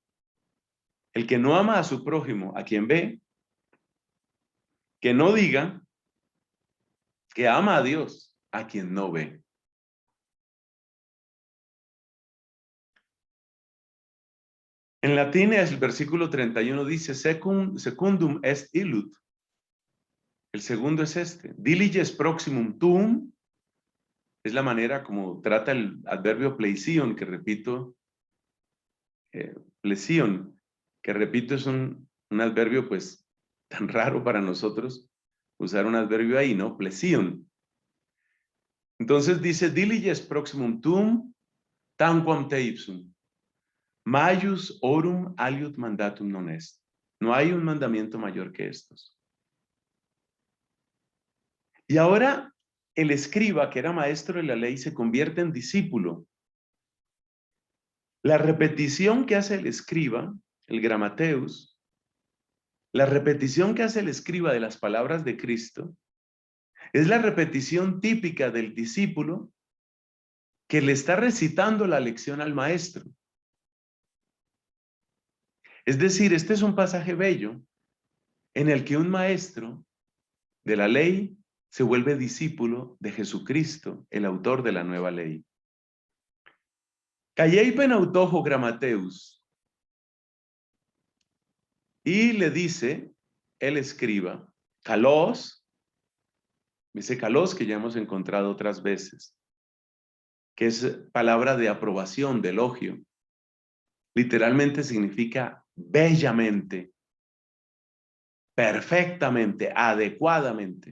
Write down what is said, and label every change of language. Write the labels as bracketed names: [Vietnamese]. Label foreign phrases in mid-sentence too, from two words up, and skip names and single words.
[Spanish] El que no ama a su prójimo, a quien ve, que no diga que ama a Dios, a quien no ve. En latín el versículo 31 dice, [Latin] secundum est illud. [Spanish] El segundo es este, [Latin] diliges proximum tuum, [Spanish] es la manera como trata el adverbio pleision, que repito, plesion, que repito es un adverbio pues tan raro para nosotros usar un adverbio ahí, ¿no? Plesion. Entonces dice, [Latin] diliges proximum tuum, tanquam te ipsum. Maius orum aliud mandatum non est. [Spanish] No hay un mandamiento mayor que estos. Y ahora el escriba, que era maestro de la ley, se convierte en discípulo. La repetición que hace el escriba, el gramateus, la repetición que hace el escriba de las palabras de Cristo, es la repetición típica del discípulo que le está recitando la lección al maestro. Es decir, este es un pasaje bello en el que un maestro de la ley se vuelve discípulo de Jesucristo, el autor de la nueva ley. Callei penautojo gramateus. Y le dice el escriba, kalos, dice kalos que ya hemos encontrado otras veces, que es palabra de aprobación, de elogio. Literalmente significa bellamente, perfectamente, adecuadamente.